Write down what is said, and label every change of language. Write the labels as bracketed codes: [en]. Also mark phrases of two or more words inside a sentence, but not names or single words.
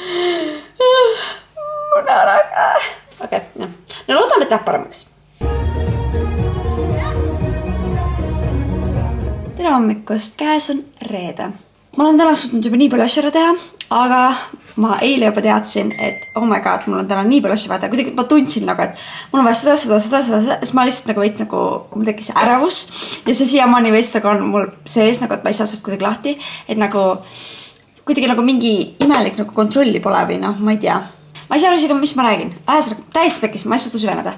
[et] Okei, jah. No loodame, et läheb paremaks. Tere hommikust, käes on reede. Ma olen täna suutnud juba nii palju asju ära teha, aga ma eile juba teadsin, et [en] oh my god, [et] mul on täna nii palju asju vaja. Kuidagi ma tundsin nagu, et mul on vaja seda, siis ma lihtsalt nagu veits nagu, mul tekkis ärevus ja see siiamaani veits nagu on mul sees, nagu, et ma ei saa sellest kuidagi lahti, et nagu kuidagi nagu mingi imelik nagu kontrolli pole või noh, ma ei tea. Ma ei saa aru isegi, mis ma räägin. Täiesti pekkis, ma ei suutu süveneda.